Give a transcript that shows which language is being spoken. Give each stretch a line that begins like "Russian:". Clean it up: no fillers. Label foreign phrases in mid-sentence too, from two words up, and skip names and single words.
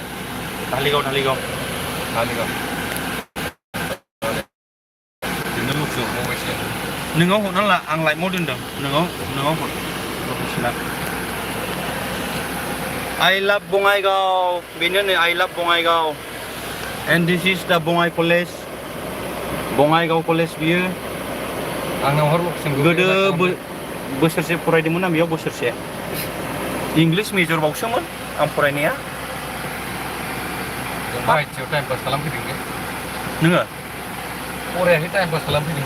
Bodo: धालिगाव बिदिनो लुक्सआव बावबायसो नोंनाव हरना ला आं लाइफआव दोनदों नोंनाव हर लकेसना
English: I love Bongaigaon
Bodo: बेनो नै
English: I love Bongaigaon and this is the Bongai College Bongaigaon College
Bodo: बियो आंनाव हर लकेसनखौ गोदो बोसोरसे फरायदोंमोन आं बेयाव बोसोरसे
English: English major
Bodo: बावसोमोन आं फरायनाया बाहायथियाव
English: time pass
Bodo: खालामफैदोंलै नोङो फरायाखै
English: time pass
Bodo: खालामफैदोंमोन